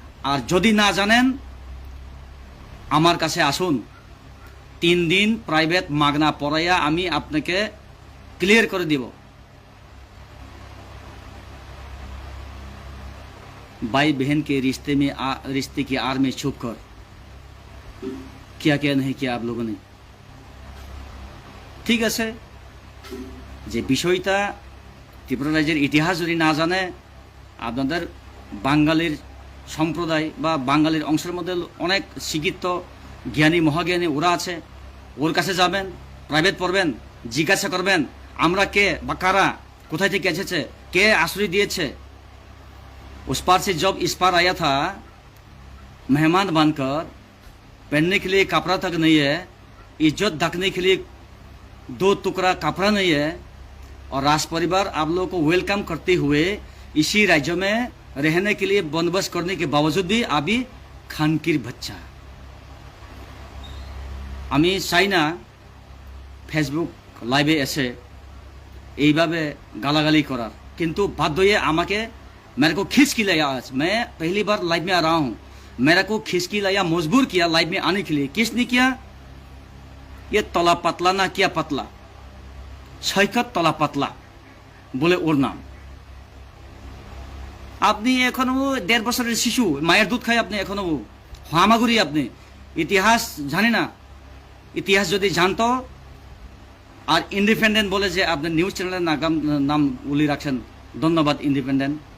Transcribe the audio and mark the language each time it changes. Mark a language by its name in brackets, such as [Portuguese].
[Bangla] আর যদি না জানেন আমার কাছে আসুন, 3 दिन প্রাইভেট মাগনা পড়াইয়া আমি আপনাকে ক্লিয়ার করে দিব। [Hindi] भाई बहन के रिश्ते की आड़ में छुप कर क्या क्या नहीं किया आप लोगों ने। [Bangla] ঠিক আছে, যে বিষয়টা ত্রিপুরা রাজ্যের ইতিহাস যদি না জানে, আপনাদের বাঙালির সম্প্রদায় বা বাঙালির অংশের মধ্যে অনেক শিক্ষিত জ্ঞানী মহাজ্ঞানী ওরা আছে, ওর কাছে যাবেন, প্রাইভেট পড়বেন, জিজ্ঞাসা করবেন আমরা কে বা কারা, কোথায় থেকে এসেছে, কে আশ্রয় দিয়েছে। [Hindi] उस पार से जब इस पार आया था मेहमान बनकर, पहनने के लिए कपड़ा तक नहीं है, इज्जत ढकने के लिए 2 टुकड़ा कपड़ा नहीं है, और राज परिवार आप लोगों को वेलकम करते हुए इसी राज्य में रहने के लिए बंदोबस्त करने के बावजूद भी अभी खानकिर बच्चा। [Bangla] আমি চাই না ফেসবুক লাইভে এসে এইভাবে গালাগালি করার, কিন্তু বাধ্য হয়ে আমাকে [Hindi] मेरे को खींच के लाया। आज मैं पहली बार लाइव में आ रहा हूँ, मेरे को खींच के लाया, मजबूर किया लाइव में आने के लिए। किसने किया? ये तला पतला ना किया पतला, सैकत तला पतला बोले [Bangla] ওর নাম। আপনি এখনো 1.5 বছরের শিশু, মায়ের দুধ খায়, আপনি এখনো হামাগুড়ি, আপনি ইতিহাস জানি না। ইতিহাস যদি জানতো, আর ইন্ডিপেন্ডেন্ট বলে যে আপনার নিউজ চ্যানেলের নাম উল্লেখ রাখছেন, ধন্যবাদ ইন্ডিপেন্ডেন্ট।